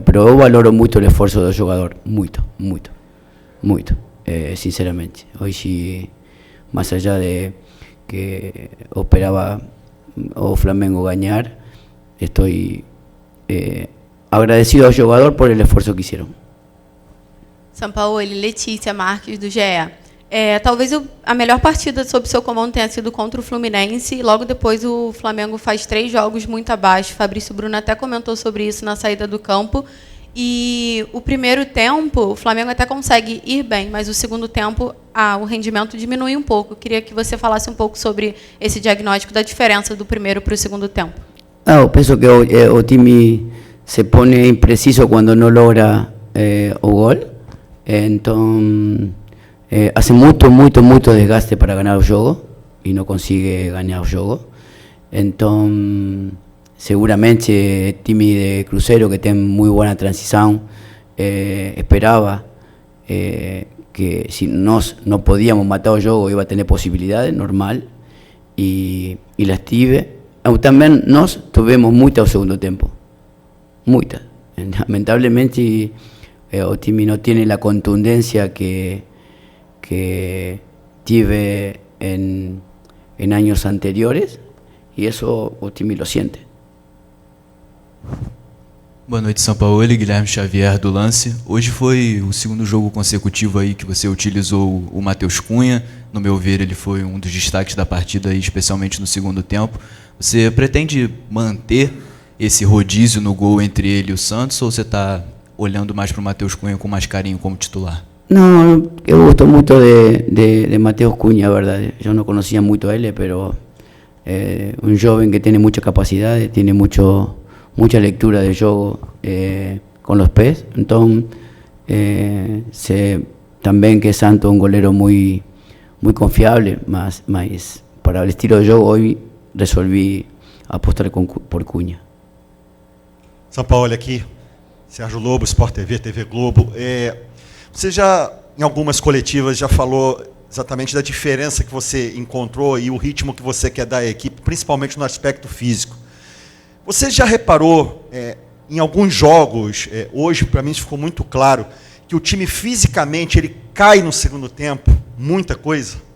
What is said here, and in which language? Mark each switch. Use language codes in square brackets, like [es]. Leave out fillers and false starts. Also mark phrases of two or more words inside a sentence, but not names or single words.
[es] Pero yo valoro mucho el esfuerzo del jugador, mucho, sinceramente. Hoy sí, más allá de que operaba o Flamengo ganar, estoy agradecido al jugador por el esfuerzo que hicieron. [pt] Sampaoli, Letícia Marques, do GE. Talvez a melhor partida sob seu comando tenha sido contra o Fluminense, e logo depois o Flamengo faz 3 jogos muito abaixo. Fabrício Bruno até comentou sobre isso na saída do campo. E o primeiro tempo, o Flamengo até consegue ir bem, mas o segundo tempo o rendimento diminui um pouco. Eu queria que você falasse um pouco sobre esse diagnóstico da diferença do primeiro para o segundo tempo. Eu penso que o time se pone impreciso quando não logra o gol. Então, hace muito desgaste para ganhar o jogo e não consegue ganhar o jogo. Então, [es] seguramente el time de Cruzeiro, que tiene muy buena transición, esperaba que si no podíamos matar el juego iba a tener posibilidades, normal, y las tive. También nos tuvimos muchas al segundo tiempo, muchas. Lamentablemente el time no tiene la contundencia que tive en años anteriores, y eso el time lo siente. [pt] Boa noite, Sampaoli, Guilherme Xavier do Lance. Hoje foi o segundo jogo consecutivo aí que você utilizou o Matheus Cunha. No meu ver, ele foi um dos destaques da partida, aí, especialmente no segundo tempo. Você pretende manter esse rodízio no gol entre ele e o Santos, ou você está olhando mais para o Matheus Cunha com mais carinho como titular? No, eu gosto mucho de Matheus Cunha, [es] verdad. Yo no conocía mucho a él, pero un joven que tiene mucha capacidad, tiene mucha lectura de juego con los pies. Entonces, sé también que Santos es un golero muy confiable, más para el estilo de juego hoy resolví apostar por Cunha. [pt] Sampaoli aqui, Sérgio Lobo, Sport TV, TV Globo. Você já, em algumas coletivas, já falou exatamente da diferença que você encontrou e o ritmo que você quer dar à equipe, principalmente no aspecto físico. Você já reparou, em alguns jogos, hoje para mim isso ficou muito claro, que o time fisicamente ele cai no segundo tempo, muita coisa?